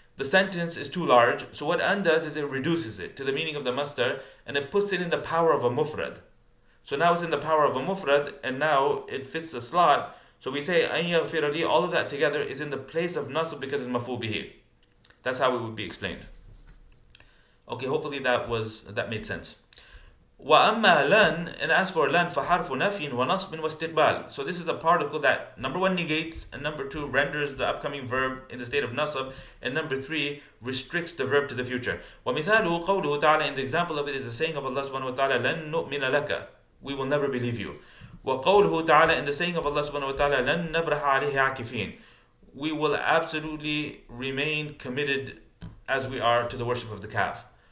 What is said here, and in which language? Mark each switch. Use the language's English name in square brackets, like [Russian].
[English] The sentence is too large, so what an does is it reduces it to the meaning of the masdar and it puts it in the power of a mufrad. So now it's in the power of a mufrad and now it fits the slot. So we say [Arabic] an yaghfir li, [English] all of that together is in the place of naṣb because it's maf'ul bihi. That's how it would be explained. Okay, hopefully that made sense. [Arabic] وَأَمَّا لَن, [English] and as for lan, [Arabic] فَحَرْفُ نَفْيٍ وَنَصْبٍ وَاسْتِقْبَالٍ. [English] So this is a particle that number one negates, and number two renders the upcoming verb in the state of naṣb, and number three restricts the verb to the future. [Arabic] وَمِثَالُهُ قَوْلُهُ تَعَالَى, [English] and the example of it is the saying of Allah subhanahu wa ta'ala, [Arabic] لَن نُؤْمِنَ لَكَ, [English] we will never believe you. [Arabic] وَقَوْلُهُ تَعَالَى, [English] and the saying of Allah subhanahu wa ta'ala, [Arabic] لَن نَبْرَحَ عَلَيْهِ عَاكِفِينَ, [English] we will absolutely remain committed as we are to the worship of the calf.